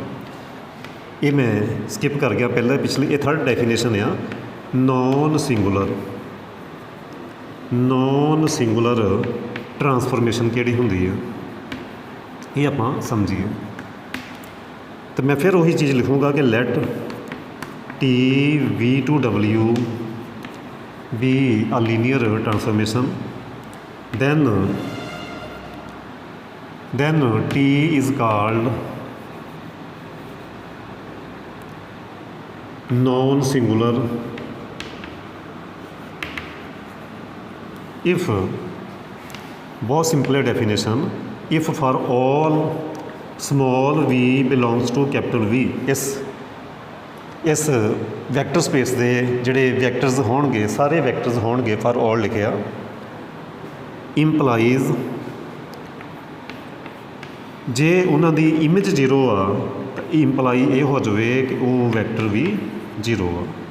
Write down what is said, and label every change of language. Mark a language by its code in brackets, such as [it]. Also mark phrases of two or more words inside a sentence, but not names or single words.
[pa] ਇਹ ਮੈਂ ਸਕਿਪ ਕਰ ਗਿਆ ਪਹਿਲਾਂ ਪਿਛਲੀ, ਇਹ [en] third definition [pa] ਆ। [en] non singular transformation [pa] ਕਿਹੜੀ ਹੁੰਦੀ ਆ, ਇਹ ਆਪਾਂ ਸਮਝੀਏ। ਤਾਂ ਮੈਂ ਫਿਰ ਉਹੀ ਚੀਜ਼ ਲਿਖੂੰਗਾ ਕਿ [en] let T(V)(W) be a linear transformation, then T is called non-singular if, [hi] बहुत सिंपल [en] definition, if for all small v belongs to capital V, [pa] ਇਸ [en] vector space [pa] ਦੇ ਜਿਹੜੇ ਵੈਕਟਰਸ ਹੋਣਗੇ, ਸਾਰੇ ਵੈਕਟਰਸ ਹੋਣਗੇ, [en] for all [pa] ਲਿਖਿਆ, ਇੰਪਲਾਈਜ਼ ਜੇ ਉਹਨਾਂ ਦੀ ਇਮੇਜ 0 ਆ ਤਾਂ ਇੰਪਲਾਈ ਇਹ ਹੋ ਜਾਵੇ ਕਿ ਉਹ ਵੈਕਟਰ ਵੀ 0 ਆ।